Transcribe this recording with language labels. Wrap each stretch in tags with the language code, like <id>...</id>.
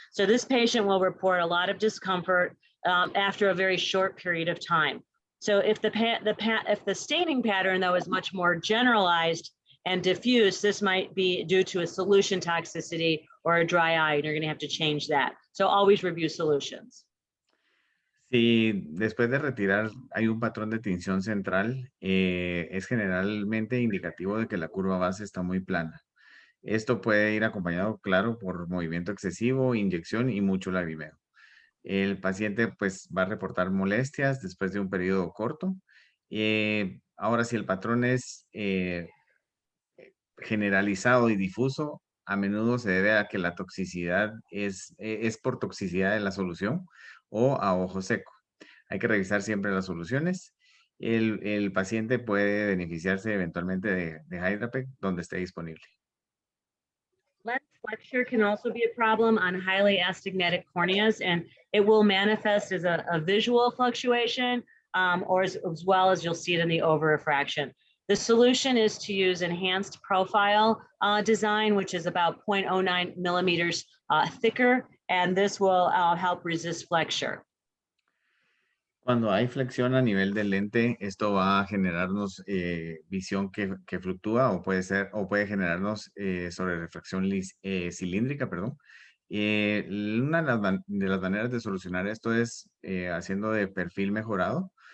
<en>So this patient will report a lot of discomfort after a very short period of time. So if the staining pattern though is much more generalized and diffuse, this might be due to a solution toxicity or a dry eye, and you're going to have to change that. So always review solutions.</en> <es>Si después de retirar hay un patrón de tinción central, es generalmente indicativo de que la curva base está muy plana. Esto puede ir acompañado, claro, por movimiento excesivo, inyección y mucho lagrimeo. El paciente pues va a reportar molestias después de un periodo corto. Ahora, si el patrón es generalizado y difuso, a menudo se debe a que la toxicidad es por toxicidad de la solución o a ojo seco. Hay que revisar siempre las soluciones. El paciente puede beneficiarse eventualmente de Hydrapec donde esté disponible.</es> <en>Lens flexure can also be a problem on highly astigmatic corneas, and it will manifest as a visual fluctuation, or as well as you'll see it in the over-refraction. The solution is to use enhanced profile design, which is about 0.09 millimeters thicker, and this will help resist flexure.</en> <es>Cuando hay flexión a nivel del lente, esto va a generarnos visión que fluctúa o puede generarnos sobre refracción cilíndrica, perdón. Una de las maneras de solucionar esto es haciendo de perfil mejorado.</es>